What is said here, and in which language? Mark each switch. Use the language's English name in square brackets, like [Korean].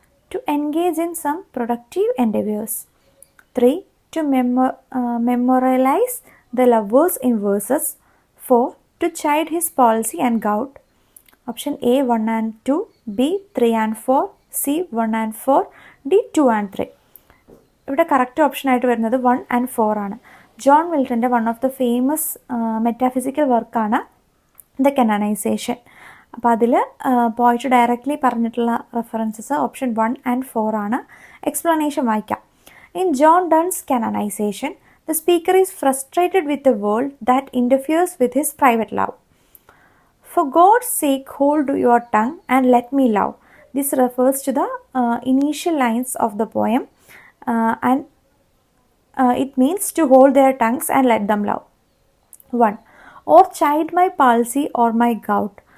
[English] To engage in some productive endeavors. 3. To memorialize the lovers in verses. 4. To chide his policy and gout. Option A 1 and 2, B 3 and 4, C 1 and 4, D 2 and 3. [Malayalam] ഇവിടെ correct ഓപ്ഷനായിട്ട് വരുന്നത് 1 and 4 ആണ്. John മിൽട്ടൻ്റെ one of the famous metaphysical വർക്കാണ് the കനനൈസേഷൻ. അപ്പോൾ അതിൽ പോയിറ്റ് directly പറഞ്ഞിട്ടുള്ള references option 1 and 4 ആണ്. Explanation വായിക്കാം. [English] In John Donne's canonization, the speaker is frustrated with the world that interferes with his private love. For God's sake, hold your tongue and let me love. This refers to the initial lines of the poem and it means to hold their tongues and let them love. 1. Or chide my palsy or my gout,